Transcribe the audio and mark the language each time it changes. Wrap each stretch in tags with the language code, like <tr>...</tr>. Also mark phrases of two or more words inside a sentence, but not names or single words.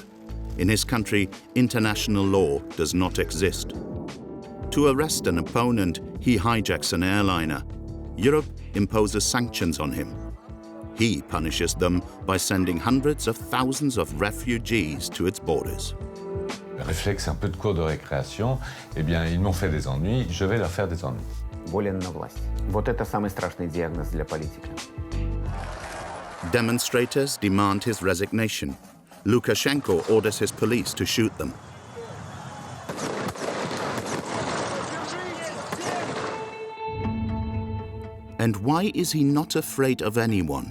<en>In his country, international law does not exist. To arrest an opponent, he hijacks an airliner. Europe imposes sanctions on him. He punishes them by sending hundreds of thousands of refugees to its borders.</en> <fr>Réflexe un peu de cours de récréation, eh bien, ils m'ont fait des ennuis, je vais leur faire des ennuis.</fr> <ru>Волен на власть. Вот это самый страшный диагноз для политика.</ru> <en>Demonstrators demand his resignation. Lukashenko orders his police to shoot them. And why is he not afraid of anyone?</en>